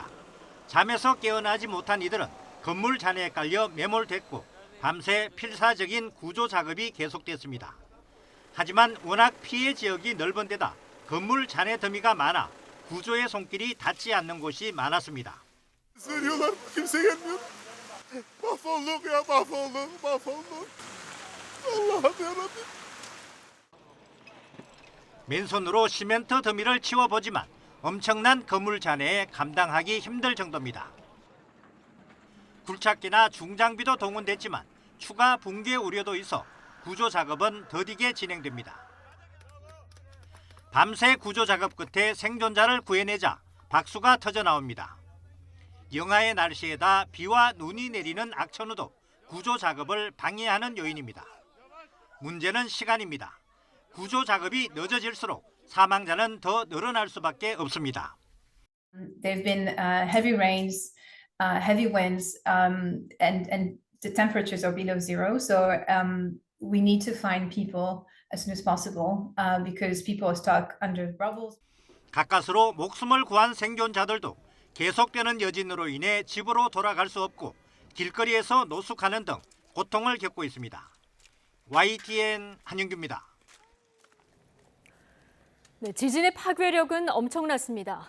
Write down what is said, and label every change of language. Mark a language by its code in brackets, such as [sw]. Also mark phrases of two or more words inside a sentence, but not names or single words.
[ko] 잠에서 깨어나지 못한 이들은 건물 잔해에 깔려 매몰됐고 밤새 필사적인 구조 작업이 계속됐습니다. 하지만 워낙 피해 지역이 넓은 데다 건물 잔해 더미가 많아 구조의 손길이 닿지 않는 곳이 많았습니다. [tr] Söylüyorlar kimse gelmiyor. Mahvolduk ya mahvolduk. Allah'ım yarabbim. [ko] 맨손으로 시멘트 더미를 치워보지만 엄청난 건물 잔해에 감당하기 힘들 정도입니다. 굴착기나 중장비도 동원됐지만 추가 붕괴 우려도 있어 구조 작업은 더디게 진행됩니다. 밤새 구조 작업 끝에 생존자를 구해내자 박수가 터져 나옵니다. 영하의 날씨에다 비와 눈이 내리는 악천후도 구조 작업을 방해하는 요인입니다. 문제는 시간입니다. 구조 작업이 늦어질수록 사망자는 더 늘어날 수밖에 없습니다. [en] There've been heavy rains, heavy winds, and the temperatures are below zero. So we need to find people as soon as possible because people are stuck under rubble. [ko] 가까스로 목숨을 구한 생존자들도 계속되는 여진으로 인해 집으로 돌아갈 수 없고 길거리에서 노숙하는 등 고통을 겪고 있습니다. YTN 한영규입니다. 네, 지진의 파괴력은 엄청났습니다.